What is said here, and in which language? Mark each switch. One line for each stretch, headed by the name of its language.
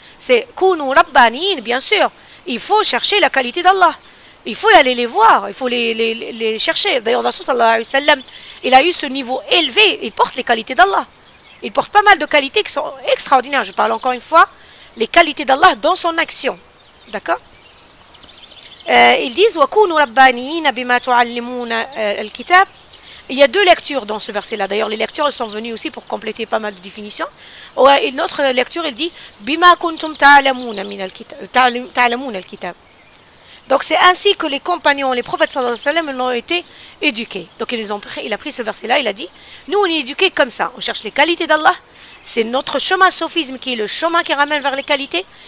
French: C'est
Arabic: Kunu Rabbanin,
French: bien sûr. Il faut chercher la qualité d'Allah. Il faut y aller les voir. Il faut les chercher. D'ailleurs, Rasul sallallahu alayhi wa sallam, il a eu ce niveau élevé. Il porte les qualités d'Allah. Il porte pas mal de qualités qui sont extraordinaires. Je parle encore une fois les qualités d'Allah dans son action. D'accord? Ils disent
Arabic: وَكُونُوا رَبَّانِيِّينَ بِمَا تُعَلِّمُونَ الْكِتَابِ.
French: Il y a deux lectures dans ce verset-là. D'ailleurs, les lectures sont venues aussi pour compléter pas mal de définitions. Une autre lecture, il dit
Arabic: بِمَا كُنْتُمْ تَعْلَمُونَ الْكِتَابِ.
French: Donc c'est ainsi que les compagnons, les prophètes sallallahu alayhi wa sallam, ont été éduqués. Donc il a pris ce verset-là, il a dit, nous on est éduqués comme ça, on cherche les qualités d'Allah, c'est notre chemin sophisme qui est le chemin qui ramène vers les qualités.